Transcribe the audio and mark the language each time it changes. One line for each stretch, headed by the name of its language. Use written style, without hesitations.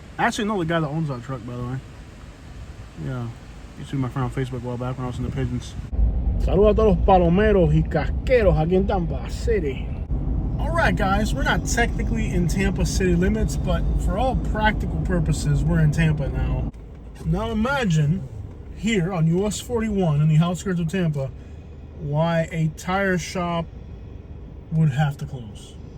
English: I actually know the guy that owns that truck, by the way. Yeah. You see my friend on Facebook a while back when I was in the pigeons.
Spanish: Saludos a todos los palomeros y casqueros aquí en Tampa City.
English: Alright guys, we're not technically in Tampa city limits, but for all practical purposes, we're in Tampa now. Now imagine here on US 41 in the outskirts of Tampa, why a tire shop would have to close.